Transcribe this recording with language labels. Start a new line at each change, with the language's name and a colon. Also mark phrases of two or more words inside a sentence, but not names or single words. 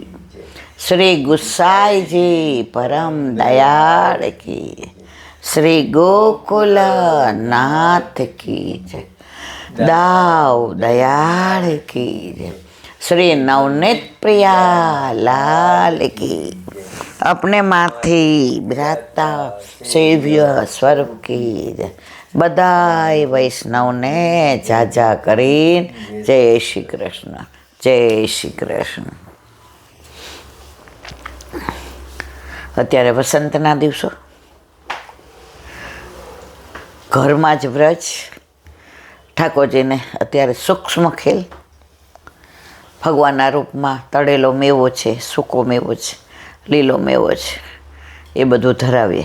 Gujarati: શ્રી ગુસાઈજી પરમ દયાળ કી. શ્રી ગોકુલ નાથ કી જય. દાવ દયાળ કી જય. શ્રી નવનીત પ્રિયા લાલ કી. અપને માથી બિરાજતા સેવ્ય સ્વરૂપ કી જય. બધાઈ વૈષ્ણવને ઝાઝા કરીને જય શ્રી કૃષ્ણ, જય શ્રી કૃષ્ણ. અત્યારે વસંતના દિવસો, ઘરમાં જ વ્રજ, ઠાકોરજીને અત્યારે સૂક્ષ્મ ખેલ, ભગવાનના રૂપમાં તળેલો મેવો છે, સૂકો મેવો છે, લીલો મેવો છે, એ બધું ધરાવીએ.